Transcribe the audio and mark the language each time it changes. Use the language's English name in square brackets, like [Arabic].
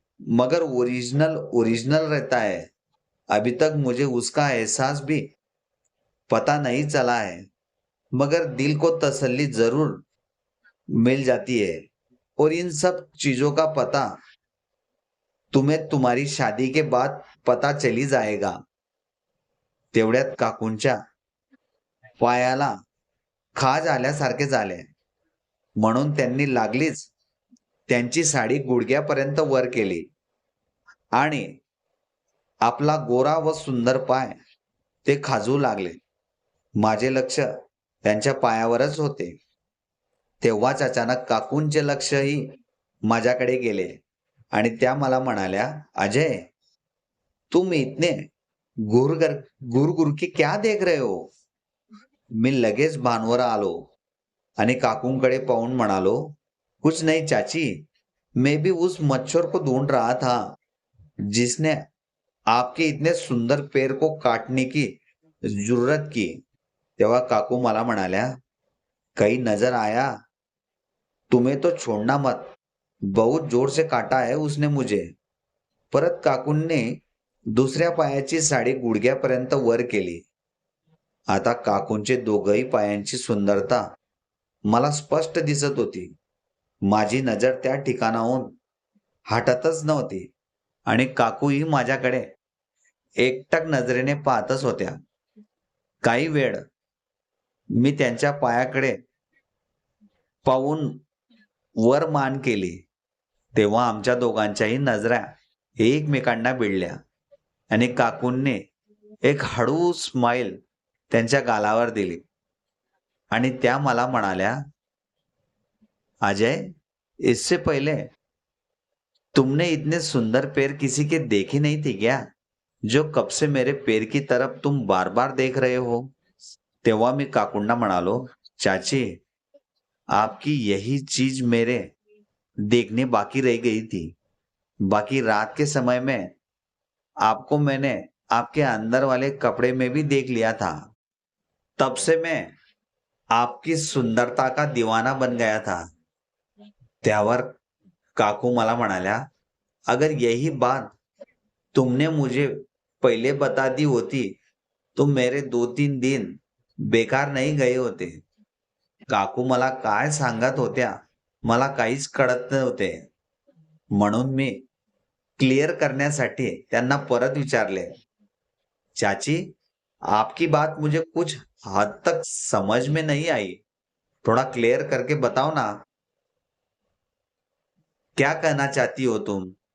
[Hindi] मगर original original रहता है. अभी तक मुझे उसका एहसास भी पता नहीं चला है, मगर दिल को तसल्ली जरूर मिल जाती है. और इन सब चीजों का पता तुम्हें तुम्हारी शादी के बाद पता चली जाएगा. [Marathi] तेवढ्यात काकूंच्या पायाला खाज आल्यासारखे झाले. म्हणून त्यांनी लागलीच त्यांची साडी गुडघ्यापर्यंत वर केली आणि आपला गोरा व सुंदर पाय ते खाजवू लागले. माझे लक्ष त्यांच्या पायावरच होते. तेव्हाच अचानक काकूंचे लक्षही माझ्याकडे गेले आणि त्या मला म्हणाल्या, अजय, [Hindi] तुम इतने घूर कर घूर घूर के क्या देख रहे हो. [Marathi] मी लगेच भानवर आलो आणि काकूंकडे पाहून म्हणालो, [Hindi] कुछ नहीं चाची, मैं भी उस मच्छर को ढूंढ रहा था जिसने आपके इतने सुंदर पैर को काटने की जरूरत की. [Marathi] तेव्हा काकू मला म्हणाल्या, [Hindi] कहीं नजर आया. तुम्हें तो छोड़ना मत, बहुत जोर से काटा है उसने मुझे. [Marathi] परत काकूंनी दुसऱ्या पायाची साडी गुडघ्यापर्यंत वर केली. आता काकूंचे दोघही पायांची सुंदरता मला स्पष्ट दिसत होती. माझी नजर त्या ठिकाणाहून हटतच नव्हती आणि काकूही माझ्याकडे एकटक नजरेने पाहतच होत्या. काही वेळ मी त्यांच्या पायाकडे पाहून वर मान केली. तेव्हा आमच्या दोघांच्याही नजरा एकमेकांना भिडल्या आणि काकूंनी एक हळू स्माइल त्यांच्या गालावर दिली आणि त्या मला म्हणाल्या, [Hindi] अजय, इससे पहले तुमने इतने सुंदर पैर किसी के देखे नहीं थे क्या, जो कब से मेरे पैर की तरफ तुम बार बार देख रहे हो. [Marathi] तेव्हा मी काकूंना म्हणालो, [Hindi] चाची, आपकी यही चीज मेरे देखने बाकी रह गई थी. बाकी रात के समय में आपको मैंने आपके अंदर वाले कपड़े में भी देख लिया था. तब से मैं आपकी सुंदरता का दीवाना बन गया था. [Marathi] त्यावर काकू मला म्हणाल्या, [Hindi] अगर यही बात तुमने मुझे पहले बता दी होती तो मेरे 2-3 दिन बेकार नाही गए होते. [Marathi] काकू मला काय सांगत होत्या मला काहीच कळत नव्हते. म्हणून मी क्लिअर करण्यासाठी त्यांना परत विचारले, [Hindi] चाची, आपकी बात मुझे कुछ हद तक समझ में नहीं आई. थोड़ा क्लियर करके बताओ ना, क्या कहना चाहती हो तुम.